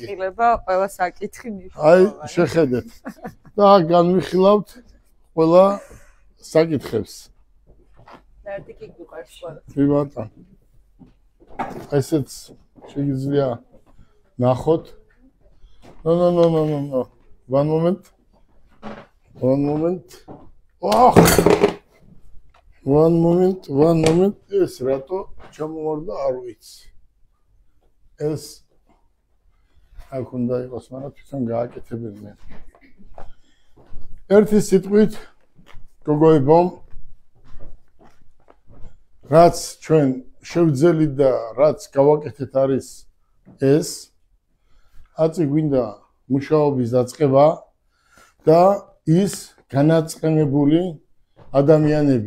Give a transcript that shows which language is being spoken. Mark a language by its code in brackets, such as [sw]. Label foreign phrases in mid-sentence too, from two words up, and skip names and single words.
[ka] განიხილება ყველა საკითხი აი მნიშვნელოვანი. შეხედეთ და აქ განვიხილავთ ყველა საკითხებს. ერთი კი გვიყავს ყველა. კი ბატონო. ესეც შეიძლება ნახოთ. [en] No. One moment. One moment. [ka] ეს რატო ჩამოვარდა არ ვიცი. ეს აქ უნდა იყოს, მაგრამ თვითონ გააკეთებენ მე. ერთი სიტყვით გოგოებო, რაც ჩვენ შევძელით და რაც გავაკეთეთ არის ეს აწი გვინდა მუშაობის დაწყება და ის განაწყენებული ადამიანები.